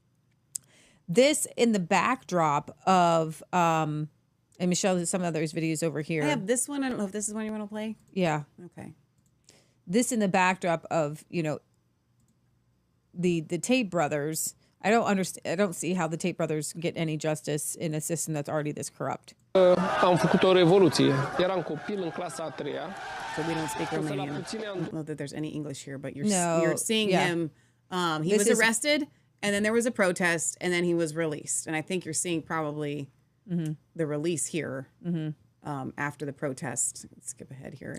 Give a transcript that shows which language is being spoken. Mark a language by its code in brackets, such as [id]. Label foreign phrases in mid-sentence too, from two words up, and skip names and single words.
[en] This in the backdrop of, and Michelle has some of those videos over here. I have this one. I don't know if this is one you want to play. Yeah. Okay. This in the backdrop of, the Tate brothers. I don't understand. I don't see how the Tate brothers get any justice in a system that's already this corrupt. [ro] Am făcut o revoluție. Eram copil în clasa a treia. [en] So we don't speak Romanian. I don't know that there's any English here, but you're seeing yeah. him. He was arrested, and then there was a protest, and then he was released. And I think you're seeing probably the release here after the protest. Let's skip ahead here.